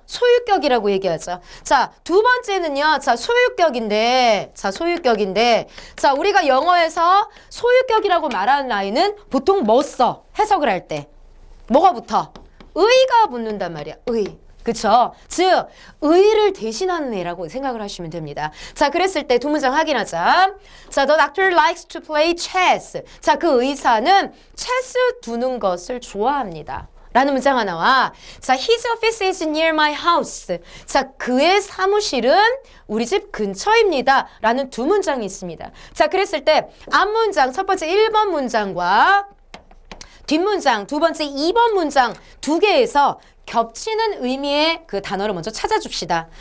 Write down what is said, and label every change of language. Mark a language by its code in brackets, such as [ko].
[ko] 소유격이라고 얘기하죠. 자, 두 번째는요. 자, 소유격인데, 자, 우리가 영어에서 소유격이라고 말하는 아이는 보통 뭐 써? 해석을 할 때. 뭐가 붙어? 의가 붙는단 말이야. 의. 그쵸? 즉, 의를 대신하는 애라고 생각을 하시면 됩니다. 자, 그랬을 때 두 문장 확인하자. [en] 자, the doctor likes to play chess. [ko] 자, 그 의사는 체스 두는 것을 좋아합니다. 라는 문장 하나와 자, [en] his office is near my house. [ko] 자, 그의 사무실은 우리 집 근처입니다. 라는 두 문장이 있습니다. 자, 그랬을 때 앞문장, 첫 번째 1번 문장과 뒷문장, 두 번째 2번 문장 두 개에서 겹치는 의미의 그 단어를 먼저 찾아줍시다.